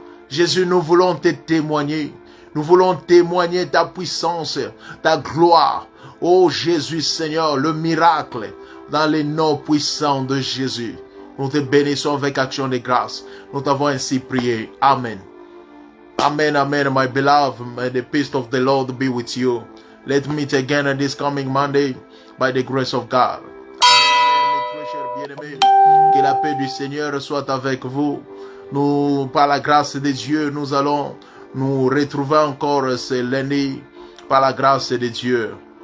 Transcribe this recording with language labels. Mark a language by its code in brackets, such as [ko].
[fr] Jésus, nous voulons te témoigner. Nous voulons témoigner ta puissance, ta gloire. Oh Jésus, Seigneur, le miracle, dans les noms puissants de Jésus. Nous te bénissons avec action de grâce. Nous t'avons ainsi prié. Amen. Amen, amen, [en] my beloved. May the peace of the Lord be with you. Let's meet again on this coming Monday by the grace of God. [fr] Amen, amen, mes très chers bien-aimés. Que la paix du Seigneur soit avec vous. Nous, par la grâce de Dieu, nous allons nous retrouver encore ce lundi par la grâce de Dieu.